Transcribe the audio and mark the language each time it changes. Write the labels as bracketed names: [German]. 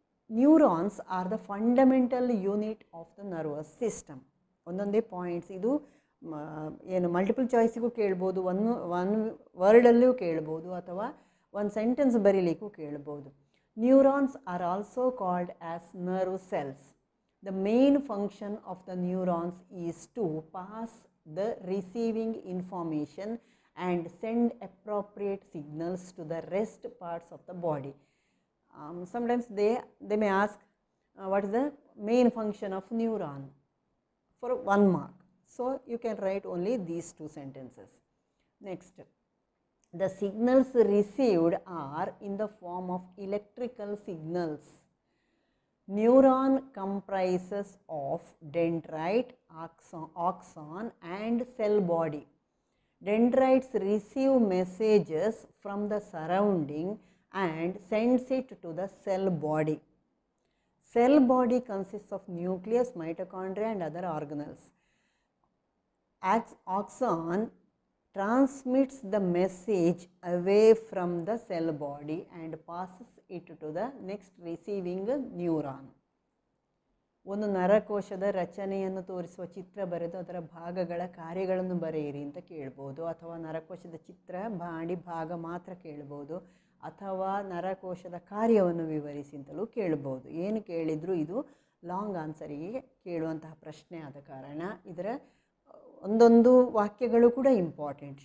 [English] Neurons are the fundamental unit of the nervous system. [Kannada] ಒಂದೊಂದೇ points. ಇದು ಏನು multiple ಚಾಯ್ಸಿಗೂ ಕೇಳ್ಬೋದು, ಒನ್ ವರ್ಡಲ್ಲೂ ಕೇಳ್ಬೋದು, ಅಥವಾ ಒಂದು ಸೆಂಟೆನ್ಸ್ ಬರೀಲಿಕ್ಕೂ ಕೇಳ್ಬೋದು. [English] Neurons are also called as nerve cells. The main function of the neurons is to pass the receiving information and send appropriate signals to the rest parts of the body. Sometimes they may ask what is the main function of neuron for 1 mark. So you can write only these 2 sentences. Next, the signals received are in the form of electrical signals. Neuron comprises of dendrite, axon and cell body. Dendrites receive messages from the surrounding and sends it to the cell body. Cell body consists of nucleus, mitochondria and other organelles. Axon transmits the message away from the cell body and passes it to the next receiving neuron. [Kannada] ಒಂದು ನರಕೋಶದ ರಚನೆಯನ್ನು ತೋರಿಸುವ ಚಿತ್ರ ಬರೆದು ಅದರ ಭಾಗಗಳ ಕಾರ್ಯಗಳನ್ನು ಬರೆಯಿರಿ ಅಂತ ಕೇಳ್ಬೋದು, ಅಥವಾ ನರಕೋಶದ ಚಿತ್ರ ಮಾಡಿ ಭಾಗ ಮಾತ್ರ ಕೇಳ್ಬೋದು, ಅಥವಾ ನರಕೋಶದ ಕಾರ್ಯವನ್ನು ವಿವರಿಸಿ ಅಂತಲೂ ಕೇಳ್ಬೋದು. ಏನು ಕೇಳಿದರೂ ಇದು ಲಾಂಗ್ ಆನ್ಸರಿಗೆ ಕೇಳುವಂತಹ ಪ್ರಶ್ನೆ ಆದ ಕಾರಣ ಇದರ ಒಂದೊಂದು ವಾಕ್ಯಗಳು ಕೂಡ ಇಂಪಾರ್ಟೆಂಟ್.